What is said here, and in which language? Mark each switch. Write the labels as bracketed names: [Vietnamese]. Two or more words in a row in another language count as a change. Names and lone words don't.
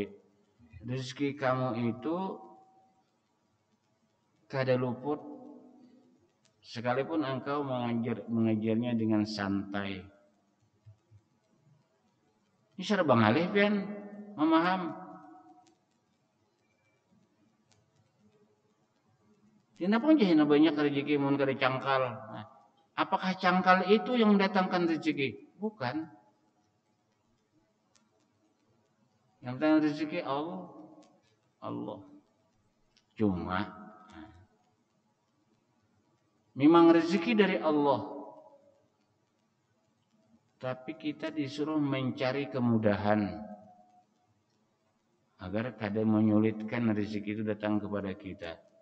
[Banjar] Rezeki kamu itu kada luput sekalipun engkau mengajarnya dengan santai. Ini cara Bang Alif kan memaham. Kenapa jahina banyak rezeki mun kada cangkal? [Indonesian] Nah, apakah cangkal itu yang mendatangkan rezeki? Bukan. Yang mendatangkan rezeki Allah. Cuma memang rezeki dari Allah. Tapi kita disuruh mencari kemudahan agar kada menyulitkan rezeki itu datang kepada kita.